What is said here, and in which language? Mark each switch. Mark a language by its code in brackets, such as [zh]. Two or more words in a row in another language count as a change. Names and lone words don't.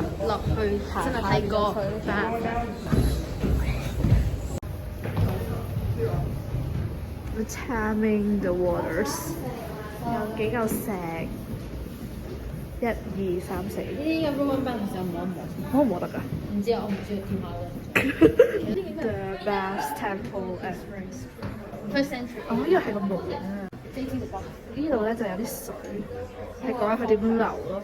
[yue] 落去真係睇過 [en] Taming the waters， [yue] 有幾嚿石，1、2、3、4。呢啲嘅 Roman Bath 其實摸唔摸？摸唔摸得㗎？唔知啊，我唔知跳下嘅。 [en] The Bath Temple at First century。 [yue] 哦，呢個係個模型啊！呢度咧就有啲水，係講緊佢點流咯。